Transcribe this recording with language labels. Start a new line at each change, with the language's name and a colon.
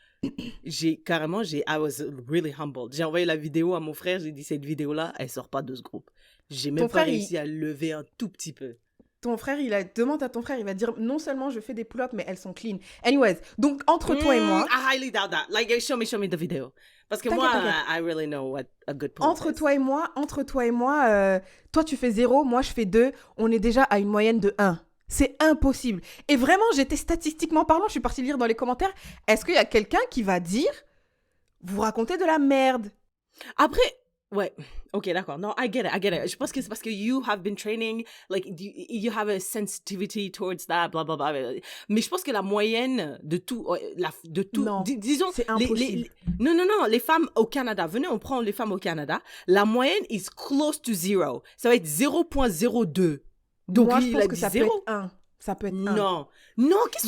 English: I was really humbled.
French: J'ai envoyé la vidéo à mon frère, j'ai dit, cette vidéo-là, elle sort pas de ce groupe. J'ai même pas réussi à lever un tout petit peu. Demande à ton frère, il va dire, non seulement je fais des pull-ups, mais elles sont clean. Anyways, donc entre toi et moi...
English: I highly doubt that. Like, show me the video.
French: Parce que moi,
English: I really know what a good pull-up
French: Entre toi et moi, toi tu fais 0, moi je fais 2, on est déjà à une moyenne de 1. C'est impossible. Et vraiment, j'étais statistiquement parlant, je suis partie lire dans les commentaires, est-ce qu'il y a quelqu'un qui va dire, vous racontez de la merde? Après... Ouais, ok, d'accord. Non,
English: I get it.
French: Je pense que c'est parce que
English: you have been training, like, you have a sensitivity towards that, blah, blah, blah.
French: Mais je pense que la moyenne de tout, non, disons... c'est impossible. Non, les femmes au Canada, venez, on prend les femmes au Canada, la moyenne
English: is close to 0.
French: Ça va être 0.02. Donc, moi, je pense que ça peut être 1. Ça peut être 1. Non, qu'est-ce que